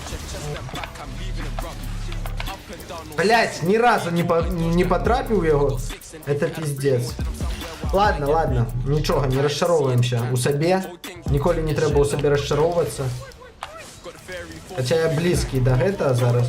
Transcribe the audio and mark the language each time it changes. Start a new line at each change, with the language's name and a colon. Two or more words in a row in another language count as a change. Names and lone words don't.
Russian: Блять, ни разу не
Ukrainian: потрапив його.
Russian: Это пиздец. Ладно, ладно,
Ukrainian: нічого, не розчаровуємося у собі. Ніколи не треба у собі розчаровуватися. Хоча я близький до этого зараз.